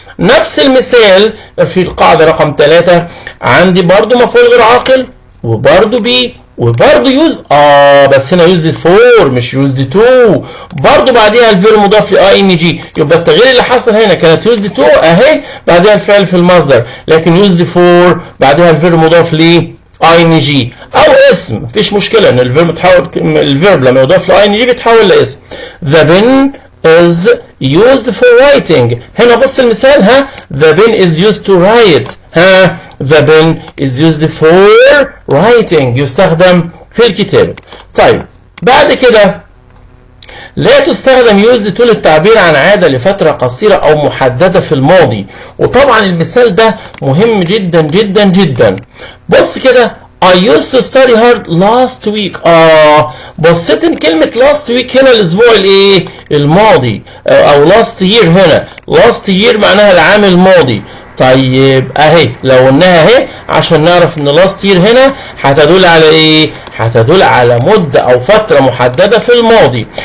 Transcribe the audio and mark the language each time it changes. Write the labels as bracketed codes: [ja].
[ar] نفس المثال في القاعدة رقم 3 عندي برضو مفعول غير عاقل وبرضو be وبرضه يوز بس هنا يوزد فور مش يوزد تو، برضه بعديها الفيرب مضاف لاي ان جي، يبقى التغيير اللي حصل هنا كانت يوزد تو اهي بعديها الفعل في المصدر، لكن يوزد فور بعديها الفيرب مضاف ل اي ان جي او اسم، مفيش مشكله ان الفيرب بتحول، الفيرب لما يضاف لاي ان جي بيتحول لاسم. [en] The pen is used for writing، [ar] هنا بص المثال [en] the pen is used to write، the pen is used for writing [ar] يستخدم في الكتابة. طيب بعد كده لا تستخدم used to للتعبير عن عادة لفترة قصيرة أو محددة في الماضي، وطبعا المثال ده مهم جدا جدا جدا. بص كده [en] I used to study hard last week. [ar] بصيت ان كلمة last week هنا الاسبوع الايه؟ الماضي، او last year هنا، last year معناها العام الماضي. طيب اهي لو قلناها اهي عشان نعرف ان last year هنا هتدل على ايه؟ هتدل على مدة او فترة محددة في الماضي.